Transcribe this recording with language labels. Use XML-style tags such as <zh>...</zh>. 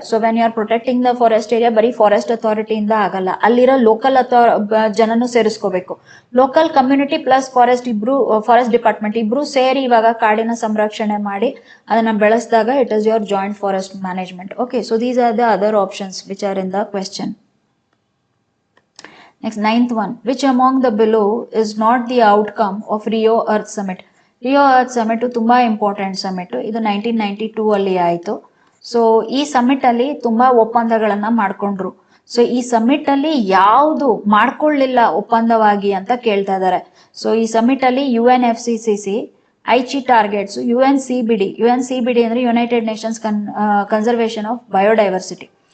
<en>so when you are protecting the forest area</en> <kn>ಬರೀ forest ಅಥಾರಿಟಿಯಿಂದ ಆಗಲ್ಲ, ಅಲ್ಲಿರೋ ಲೋಕಲ್ ಜನನು ಸೇರಿಸ್ಕೋಬೇಕು. ಲೋಕಲ್ ಕಮ್ಯುನಿಟಿ ಪ್ಲಸ್ ಫಾರೆಸ್ಟ್ ಇಬ್ರು, ಫಾರೆಸ್ಟ್ ಡಿಪಾರ್ಟ್ಮೆಂಟ್ ಇಬ್ರು ಸೇರಿ ಇವಾಗ ಕಾಡಿನ ಸಂರಕ್ಷಣೆ ಮಾಡಿ ಅದನ್ನ ಬೆಳೆಸಿದಾಗ</kn> <en>It is your joint forest management. Okay, so these are the other options which are in the question. Next, 9th one, which among the below is not the outcome of Rio Earth Summit?</en> <kn>Rio earth summit ತುಂಬಾ important summit. ಇದು 1992 ಅಲ್ಲಿ ಆಯ್ತು. So ಈ summit ಅಲ್ಲಿ ತುಂಬಾ ಒಪ್ಪಂದಗಳನ್ನ ಮಾಡ್ಕೊಂಡ್ರು. So ಈ summit ಅಲ್ಲಿ ಯಾವುದು ಮಾಡ್ಕೊಳ್ಳಿಲ್ಲ ಒಪ್ಪಂದವಾಗಿ ಅಂತ ಕೇಳ್ತಾ ಇದ್ದಾರೆ. ಸೊ ಈ ಸಮಿಟ್ ಅಲ್ಲಿ UNFCCC, ಐಚಿ ಟಾರ್ಗೆಟ್ಸ್, UNCBD ಅಂದ್ರೆ United Nations conservation of biodiversity.</kn>